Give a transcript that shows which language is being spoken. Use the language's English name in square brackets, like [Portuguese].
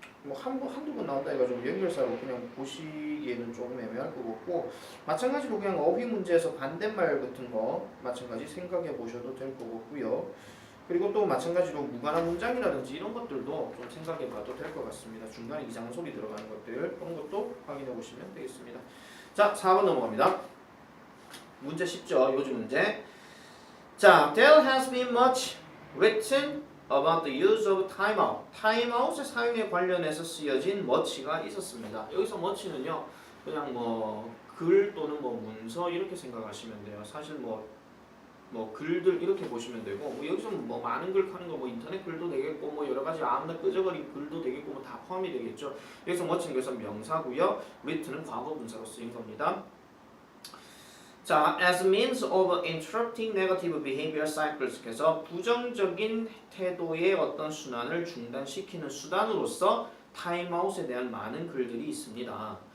[Korean] 뭐 한두 번 나온다 해가지고 연결사로 그냥 보시기에는 조금 애매할 것 같고 마찬가지로 그냥 어휘 문제에서 반대말 같은 거 마찬가지 생각해 보셔도 될 것 같고요. 그리고 또 마찬가지로 무관한 문장이라든지 이런 것들도 좀 생각해 봐도 될 것 같습니다. 중간에 이상한 소리 들어가는 것들 그런 것도 확인해 보시면 되겠습니다. 자, 4번 넘어갑니다. 문제 쉽죠? 요즘 문제. [English] 자, there has been much written about the use of timeout. [Korean] 타임아웃의 사용에 관련해서 쓰여진 much가 있었습니다. 여기서 much는요, 그냥 뭐 글 또는 뭐 문서 이렇게 생각하시면 돼요. 사실 뭐 글들 이렇게 보시면 되고 뭐 여기서 뭐 많은 글 하는 거 뭐 인터넷 글도 되겠고 뭐 여러 가지 아무나 끄적거린 글도 되겠고 뭐 다 포함이 되겠죠. 여기서 much는 그래서 명사고요. written은 과거 분사로 쓰인 겁니다. [English] 자, as means of interrupting negative behavior cycles. [Korean] 그래서 부정적인 태도의 어떤 순환을 중단시키는 수단으로서 타임아웃에 대한 많은 글들이 있습니다.